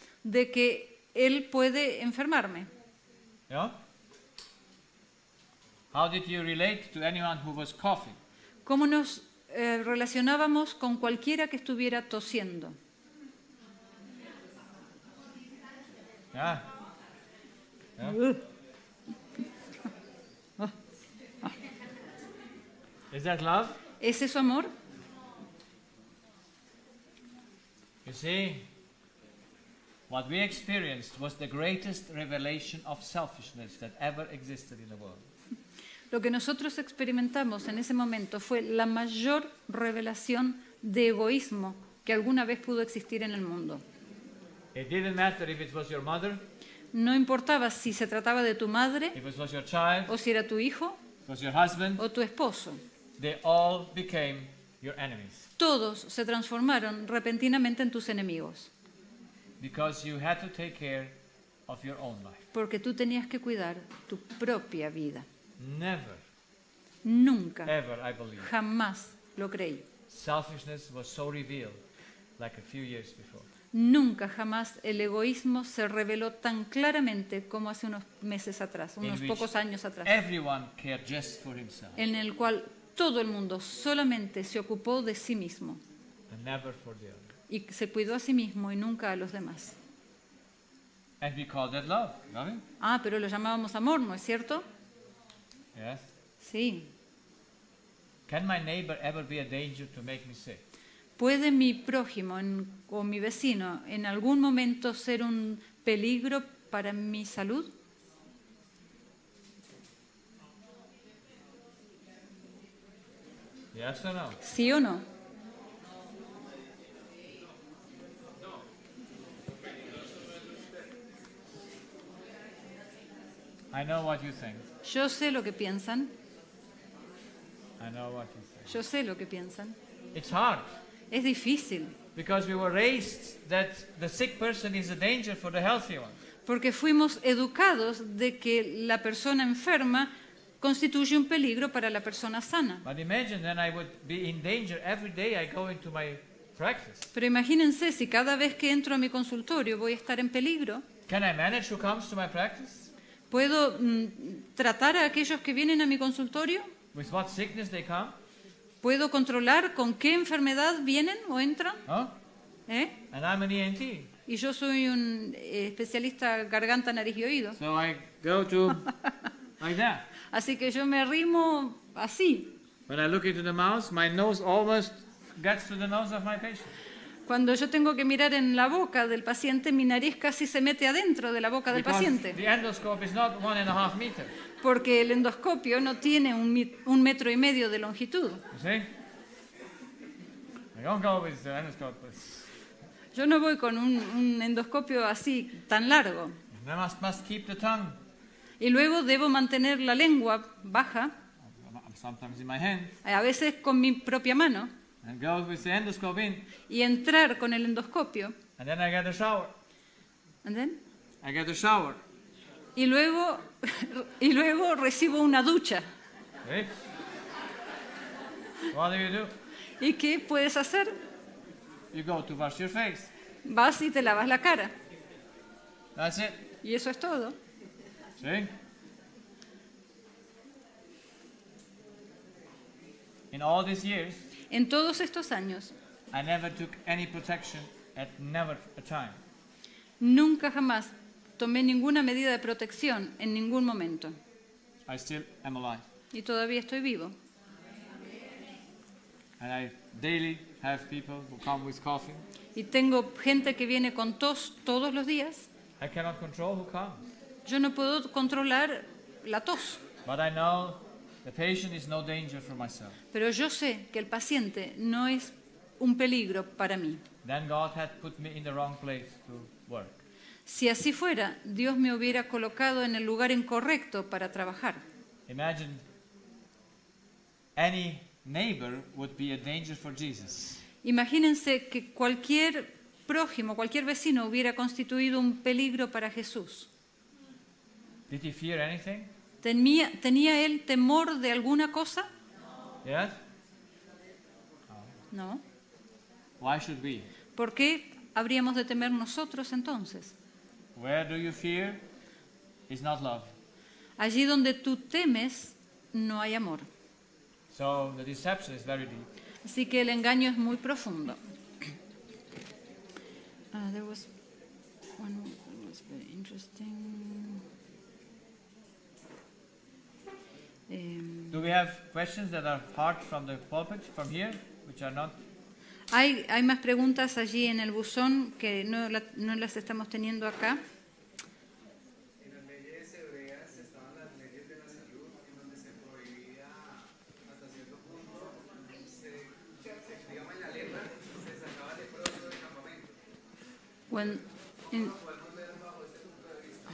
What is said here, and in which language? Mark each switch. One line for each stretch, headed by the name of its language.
Spanish: de que Él puede enfermarme.
English: Yeah? How did you relate to anyone who was coughing?
Spanish: ¿Cómo nos relacionábamos con cualquiera que estuviera tosiendo?
English: Yeah. Yeah. Is that love?
Spanish: ¿Es eso amor?
English: You see, what we experienced was the greatest revelation of selfishness that ever existed in the world.
Spanish: Lo que nosotros experimentamos en ese momento fue la mayor revelación de egoísmo que alguna vez pudo existir en el mundo.
English: It didn't matter if it was your mother,
Spanish: No importaba si se trataba de tu madre,
English: if it was your child,
Spanish: o si era tu hijo,
English: if it was your husband,
Spanish: o tu esposo.
English: they all became your enemies.
Spanish: Todos se transformaron repentinamente en tus enemigos,
English: Because you had to take care of your own life.
Spanish: porque tú tenías que cuidar tu propia vida.
English: Never,
Spanish: Nunca,
English: ever, I believe,
Spanish: jamás lo creí.
English: selfishness was so revealed like a few years before.
Spanish: Nunca, jamás el egoísmo se reveló tan claramente como hace unos meses atrás, unos
English: which
Spanish: pocos años atrás,
English: Everyone cared just for himself
Spanish: en el cual todo el mundo solamente se ocupó de sí mismo
English: and never for the other.
Spanish: y se cuidó a sí mismo y nunca a los demás.
English: And we call that love, loving?
Spanish: Ah, pero lo llamábamos amor, ¿no es cierto?
English: Yes.
Spanish: Sí.
English: Can my neighbor ever be a danger to make me sick?
Spanish: ¿Puede mi prójimo o mi vecino en algún momento ser un peligro para mi salud?
English: Yes or no?
Spanish: ¿Sí o no?
English: I know what you think.
Spanish: Yo sé lo que piensan,
English: I know what you think.
Spanish: yo sé lo que piensan.
English: It's hard
Spanish: Es difícil,
English: because we were raised that the sick person is a danger for the healthy one.
Spanish: porque fuimos educados de que la persona enferma constituye un peligro para la persona sana.
English: But imagine then I would be in danger every day I go into my practice.
Spanish: Pero imagínense si cada vez que entro a mi consultorio voy a estar en peligro.
English: Can I manage who comes to my practice?
Spanish: ¿Puedo tratar a aquellos que vienen a mi consultorio?
English: With what sickness they come?
Spanish: ¿Puedo controlar con qué enfermedad vienen o entran? Huh? ¿Eh?
English: And I'm an ENT.
Spanish: Y yo soy un especialista garganta, nariz y oído.
English: So I go to like that.
Spanish: Así que yo me arrimo así.
English: When I look into the mouth, my nose almost gets to the nose of my patient.
Spanish: Cuando yo tengo que mirar en la boca del paciente, mi nariz casi se mete adentro de la boca del
English: Because
Spanish: paciente.
English: the endoscope is not 1.5 meters.
Spanish: Porque el endoscopio no tiene 1,5 metros de longitud.
English: You see? I don't go with the endoscope.
Spanish: Yo no voy con un endoscopio así, tan largo.
English: I must keep the tongue.
Spanish: Y luego debo mantener la lengua baja,
English: Sometimes in my hand.
Spanish: a veces con mi propia mano,
English: And go with the endoscope in.
Spanish: y entrar con el endoscopio.
English: And then I get a shower. And then, I get a shower.
Spanish: y luego recibo una ducha.
English: See? What do?
Spanish: ¿Y qué puedes hacer?
English: You go to wash your face.
Spanish: Vas y te lavas la cara.
English: That's it.
Spanish: Y eso es todo.
English: See? In all these years,
Spanish: En todos estos años,
English: I never took any protection at never a time.
Spanish: nunca jamás tomé ninguna medida de protección en ningún momento.
English: I still am alive.
Spanish: Y todavía estoy vivo.
English: And I daily have people who come with coughing.
Spanish: Y tengo gente que viene con tos todos los días.
English: I cannot control who comes.
Spanish: Yo no puedo controlar la tos,
English: But I know the patient is no danger for myself.
Spanish: pero yo sé que el paciente no es un peligro para mí.
English: Then God had put me in the wrong place to work.
Spanish: Si así fuera, Dios me hubiera colocado en el lugar incorrecto para trabajar.
English: Imagine any neighbor would be a danger for Jesus.
Spanish: Imagínense que cualquier prójimo, cualquier vecino hubiera constituido un peligro para Jesús.
English: Did he fear anything?
Spanish: ¿Tenía él temor de alguna cosa?
English: Yes?
Spanish: No.
English: Why should we?
Spanish: ¿Por qué habríamos de temer nosotros entonces?
English: Where do you fear is not love.
Spanish: Allí donde tú temes, no hay amor.
English: So the deception is very deep.
Spanish: Así que el engaño es muy profundo.
English: There was one that was very interesting. Do we have questions that are hard from the pulpit, from here, which are not?
Spanish: Hay más preguntas allí en el buzón que no las estamos teniendo acá. En las leyes hebreas estaban las leyes de la salud, en donde se prohibía hasta cierto punto, digamos en la lepra, se sacaba leproso del campamento.